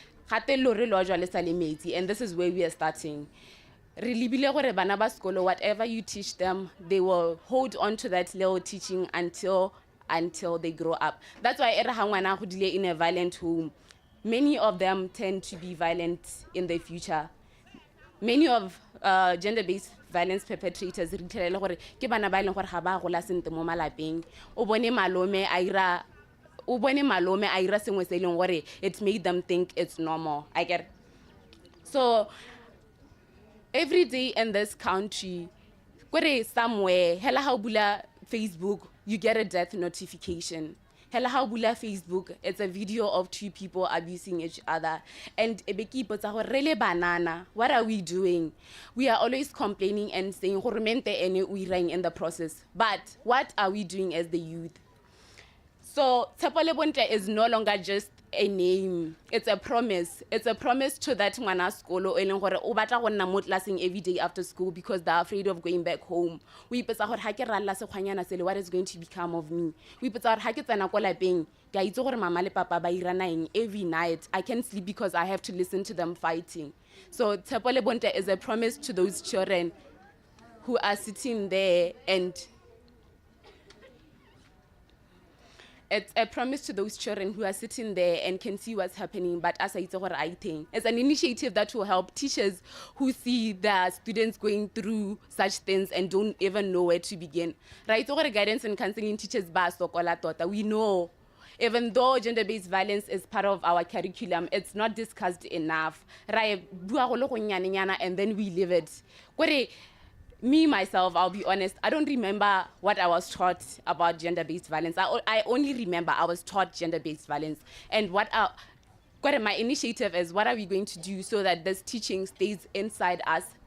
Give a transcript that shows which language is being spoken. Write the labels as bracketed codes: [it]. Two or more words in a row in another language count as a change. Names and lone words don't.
[en] And this is where we are starting. Banaba Skolo, whatever you teach them, they will hold on to that little teaching until they grow up. That's why in a violent home, many of them tend to be violent in the future. Many of gender-based violence perpetrators [tn] ke bana ba ileng gore ga ba gola sente mo malapeng o bone malome a ira sengwe se ileng gore [en] it made them think it's normal. I get it. So every day in this country somewhere [tn] hela ha o bula [en] Facebook you get a death notification. [tn] Hela ha o bula [en] Facebook, it's a video of 2 people abusing each other. And [tn] rele banana, [en] what are we doing? We are always complaining and saying in the process. But what are we doing as the youth? So Tshepo Bonte is no longer just a name. It's a promise. It's a promise to that [tn] ngwana skolo e leng gore o batla go nna mo classing [en] every day after school because they're afraid of going back home. [tn] We ipetsa gore ha ke ralla sekgwanyana sele, [en] what is going to become of me? [tn] We ipetsa gore ha ke tsena ko lapeng ke a itse gore mama le papa ba irana eng [en] every night. I can't sleep because I have to listen to them fighting. So Tshepo Bonte is a promise to those children who are sitting there, and it's a promise to those children who are sitting there and can see what's happening, but as I think it's an initiative that will help teachers who see their students going through such things and don't even know where to begin. Right? So guidance and counseling teachers [tn] ba sokola tota. [en] We know even though gender-based violence is part of our curriculum, it's not discussed enough. And then we live it. Me, myself, I'll be honest, I don't remember what I was taught about gender-based violence. I only remember I was taught gender-based violence. And my initiative is, what are we going to do so that this teaching stays inside us?